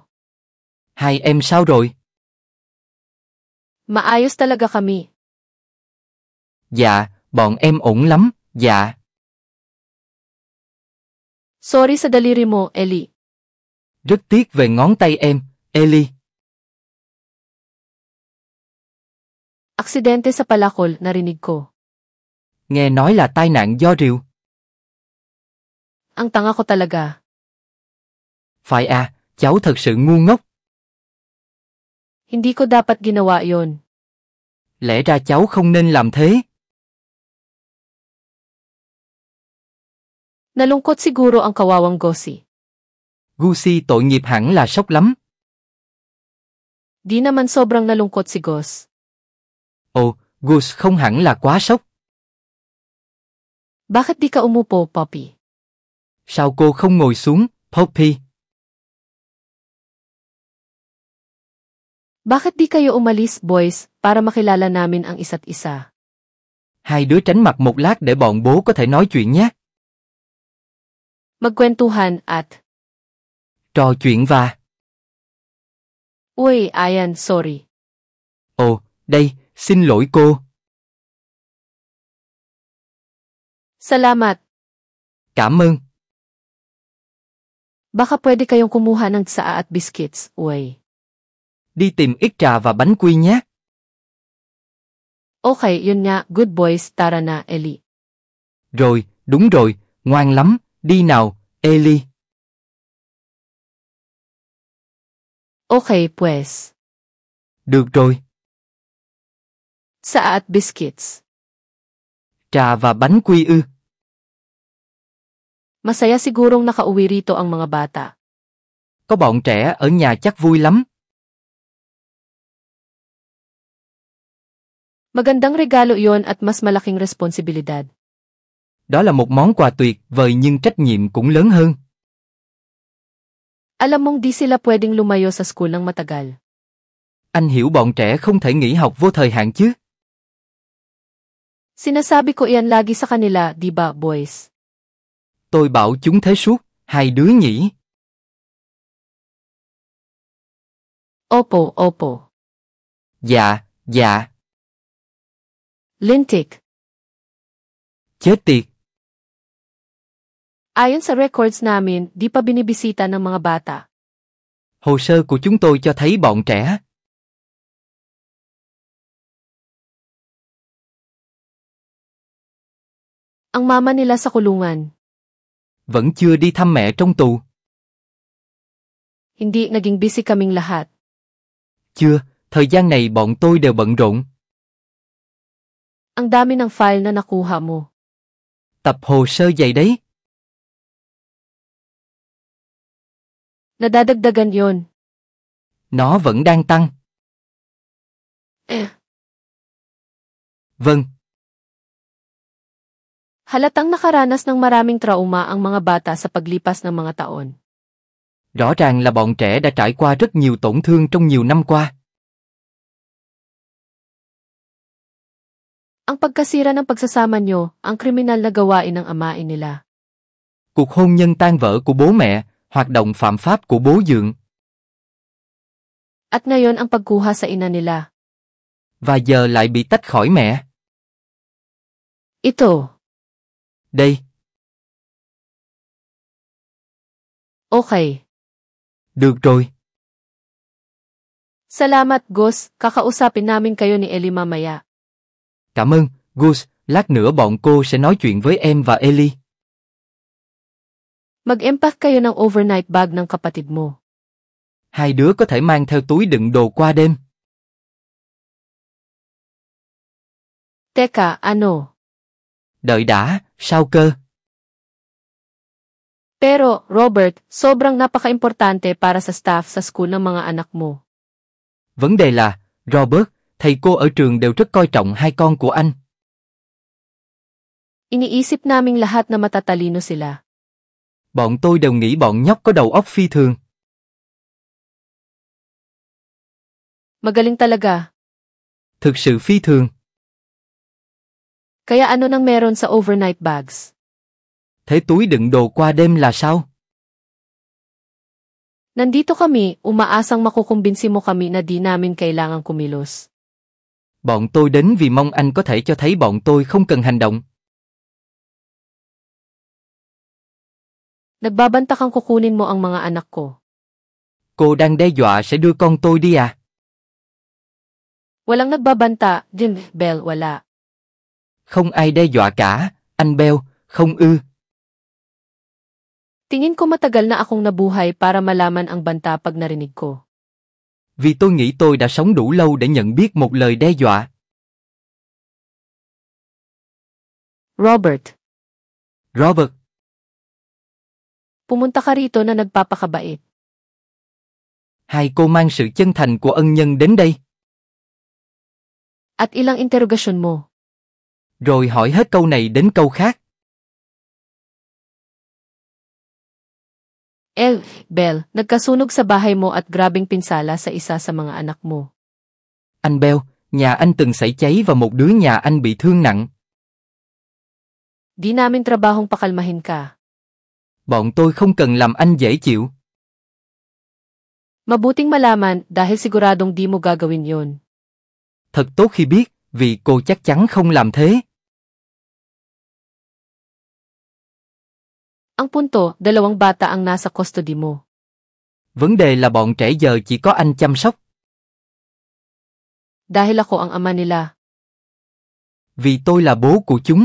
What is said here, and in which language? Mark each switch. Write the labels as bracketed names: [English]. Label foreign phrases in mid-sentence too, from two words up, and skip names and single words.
[Vietnamese] Hai em sao rồi? [Filipino] Maayos talaga kami. [Vietnamese] Dạ, bọn em ổn lắm, dạ. [Filipino] Sorry sa daliri mo, Ellie. [Vietnamese] Rất tiếc về ngón tay em, Ellie. [Filipino] Aksidente sa palakol, narinig ko. [Vietnamese] Nghe nói là tai nạn do rượu. [Filipino] Ang tanga ko talaga. [Vietnamese] Phải à, cháu thật sự ngu ngốc. [Filipino] Hindi ko dapat ginawa yon. [Vietnamese] Lẽ ra cháu không nên làm thế. [Filipino] Nalungkot siguro ang kawawang Gussie. [Vietnamese] Gussie tội nghiệp hẳn là sốc lắm. [Filipino] Di naman sobrang nalungkot si Gus. [Vietnamese] Ồ, Gus không hẳn là quá sốc. [Filipino] Bakit di ka umupo, Poppy? [Vietnamese] Sao cô không ngồi xuống, Poppy? [Filipino] Bakit di kayo umalis, boys, para makilala namin ang isa't isa? [Vietnamese] Hai đứa tránh mặt một lát để bọn bố có thể nói chuyện nhé. [Filipino] Magkwentuhan at... [Vietnamese] Trò chuyện và... [Filipino] Uy, ayan, sorry. [Vietnamese] Ồ, đây, xin lỗi cô. [Filipino] Salamat. [Vietnamese] Cảm ơn. [Filipino] Baka pwede kayong kumuha ng tsaa at biscuits, uy. [Vietnamese] Đi tìm ít trà và bánh quy nhé. [Filipino] Okay, yun nga, [English] good boys, [Filipino] tara na, Ellie. [Vietnamese] Rồi, đúng rồi, ngoan lắm, đi nào, Ellie. [Filipino] Okay, pues. [Vietnamese] Được rồi. [Filipino] Tsaa at biscuits. [Vietnamese] Trà và bánh quy ư. [Filipino] Masaya sigurong nakauwi rito ang mga bata. [Vietnamese] Có bọn trẻ ở nhà chắc vui lắm. [Filipino] Magandang regalo yon at mas malaking responsibilidad. [Vietnamese] Đó là một món quà tuyệt vời nhưng trách nhiệm cũng lớn hơn. [Filipino] Alam mong di sila pwedeng lumayo sa school ng matagal. [Vietnamese] Anh hiểu bọn trẻ không thể nghỉ học vô thời hạn chứ. [Filipino] Sinasabi ko iyan lagi sa kanila, di ba, boys? [Vietnamese] Tôi bảo chúng thế suốt, hai đứa nhỉ. [Filipino] Opo, opo. [Vietnamese] Dạ, dạ. [Filipino] Lintik. [Vietnamese] Chết tiệt. [Filipino] Ayon sa records namin, di pa binibisita ng mga bata. [Vietnamese] Hồ sơ của chúng tôi cho thấy bọn trẻ. [Filipino] Ang mama nila sa kulungan. [Vietnamese] Vẫn chưa đi thăm mẹ trong tù. [Filipino] Hindi naging busy kaming lahat. [Vietnamese] Chưa, thời gian này bọn tôi đều bận rộn. [Filipino] Ang dami ng file na nakuha mo. [Vietnamese] Tập hồ sơ dày đấy. [Filipino] Nadadagdagan yon. [Vietnamese] Nó vẫn đang tăng. Vâng. [Filipino] Halatang nakaranas ng maraming trauma ang mga bata sa paglipas ng mga taon. [Vietnamese] Rõ ràng là bọn trẻ đã trải qua rất nhiều tổn thương trong nhiều năm qua. [Filipino] Ang pagkasira ng pagsasama nyo, ang kriminal na gawain ng amain nila. [Vietnamese] Cuộc hôn nhân tan vỡ của bố mẹ, hoạt động phạm pháp của bố dượng. [Filipino] At ngayon ang pagkuha sa ina nila. [Vietnamese] Và giờ lại bị tách khỏi mẹ. [Filipino] Ito. [Vietnamese] Đây. [Filipino] Okay. [Vietnamese] Được rồi. [Filipino] Salamat, Gus. Kakausapin namin kayo ni Ellie mamaya. [Vietnamese] Cảm ơn, Gus, lát nữa bọn cô sẽ nói chuyện với em và Ellie. [Filipino] Mag-empack kayo ng [English] overnight bag [Filipino] ng kapatid mo. [Vietnamese] Hai đứa có thể mang theo túi đựng đồ qua đêm. [Filipino] Teka, ano? [Vietnamese] Đợi đã, sao cơ? [Filipino] Pero, Robert, sobrang napaka-importante para sa staff sa school ng mga anak mo. [Vietnamese] Vấn đề là, Robert, thầy cô ở trường đều rất coi trọng hai con của anh. [Filipino] Iniisip naming lahat na matatalino sila. [Vietnamese] Bọn tôi đều nghĩ bọn nhóc có đầu óc phi thường. [Filipino] Magaling talaga. [Vietnamese] Thực sự phi thường. [Filipino] Kaya ano nang meron sa [English] overnight bags? [Vietnamese] Thế túi đựng đồ qua đêm là sao? [Filipino] Nandito kami, umaasang makukumbinsi mo kami na di namin kailangang kumilos. [Vietnamese] Bọn tôi đến vì mong anh có thể cho thấy bọn tôi không cần hành động. [Filipino] Nagbabanta kang kukunin mo ang mga anak ko. [Vietnamese] Cô đang đe dọa sẽ đưa con tôi đi à? [Filipino] Walang nagbabanta, Bell, wala. [Vietnamese] Không ai đe dọa cả, anh Bell, không ư. [Filipino] Tingin ko matagal na akong nabuhay para malaman ang banta pag narinig ko. [Vietnamese] Vì tôi nghĩ tôi đã sống đủ lâu để nhận biết một lời đe dọa. [Filipino] Robert. [Vietnamese] Robert, [Filipino] Pumunta ka rito na nagpapakabait. [Vietnamese] hai cô mang sự chân thành của ân nhân đến đây. [Filipino] At ilang interogasyon mo. [Vietnamese] Rồi hỏi hết câu này đến câu khác. [Filipino] Bell, nagkasunog sa bahay mo at grabing pinsala sa isa sa mga anak mo. [Vietnamese] Anh Bell, nhà anh từng xảy cháy và một đứa nhà anh bị thương nặng. [Filipino] Di namin trabahong pakalmahin ka. [Vietnamese] Bọn tôi không cần làm anh dễ chịu. [Filipino] Mabuting malaman dahil siguradong di mo gagawin yon. [Vietnamese] Thật tốt khi biết, vì cô chắc chắn không làm thế. [Filipino] Ang punto, dalawang bata ang nasa custody mo. [Vietnamese] Vấn đề là bọn trẻ giờ chỉ có anh chăm sóc. [Filipino] Dahil ako ang ama nila. [Vietnamese] Vì tôi là bố của chúng.